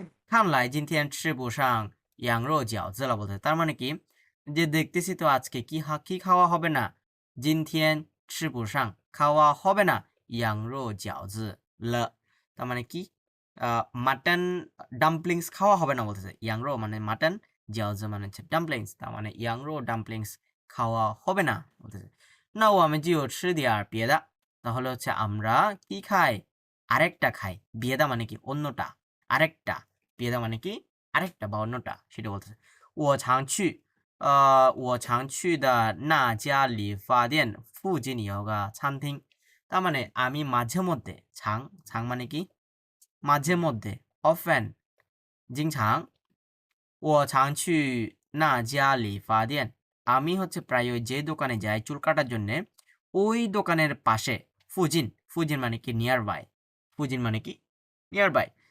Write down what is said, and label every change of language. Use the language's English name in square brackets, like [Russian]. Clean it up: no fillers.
[Chinese] 看来今天吃不上羊肉饺子了 [Bangla] বলতেছে। তার মানে কি, যে দেখতেছি তো আজকে কি খাওয়া হবে না। [Chinese] 今天吃不上 [Bangla] খাওয়া হবে না [Chinese] 羊肉饺子了, [Bangla] তার মানে কি মাটন ডাম্পলিংস খাওয়া হবে না বলতেছে। ইয়াংরো মানে মাটন, জিয়াওজি মানে হচ্ছে ডাম্পলিংস, তার মানে ইয়াংরো ডাম্পলিংস খাওয়া হবে না বলতেছে। না ও আমি জিও ছি দিয়ার বিয়েদা, তাহলে হচ্ছে আমরা কি খাই, আরেকটা খাই। বিয়েদা মানে কি? অন্যটা, আরেকটা। বিয়েদা মানে কি? আরেকটা বা অন্যটা, সেটা বলতেছে। [Chinese] 我常去我常去的那家理发店附近有个餐厅, [Bangla] তার মানে আমি মাঝে মধ্যে, ছাং মানে কি? মাঝে মধ্যে, অফেন, [Chinese] 经常我常去那家理发店, [Bangla] আমি হচ্ছে প্রায় ওই যে দোকানে যাই চুল কাটার জন্যে, ওই দোকানের পাশে। ফুজিন, ফুজিন মানে কি? নিয়ার বাই, ফুজিন মানে কি? Near by.